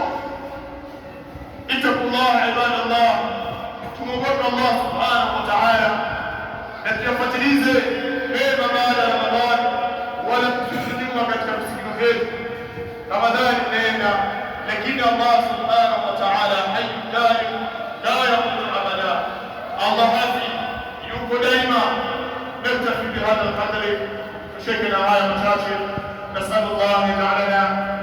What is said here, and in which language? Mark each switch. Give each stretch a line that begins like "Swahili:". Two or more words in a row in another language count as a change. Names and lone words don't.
Arabic: اتقوا الله عباد الله,
Swahili: tumwogope Allah
Arabic: سبحانه وتعالى
Swahili: na tuyafuatilize mema baada ya Ramadhani, wala tusizidimwa katika visigino vyetu. Ramadhani inaenda, lakini Allah
Arabic: سبحانه وتعالى حي دائم لا يموت أبدا.
Swahili: Allah hafi yuko daima.
Arabic: نكتفي بهذا القدر. شكرا على مشاكل. نسأل الله تعالى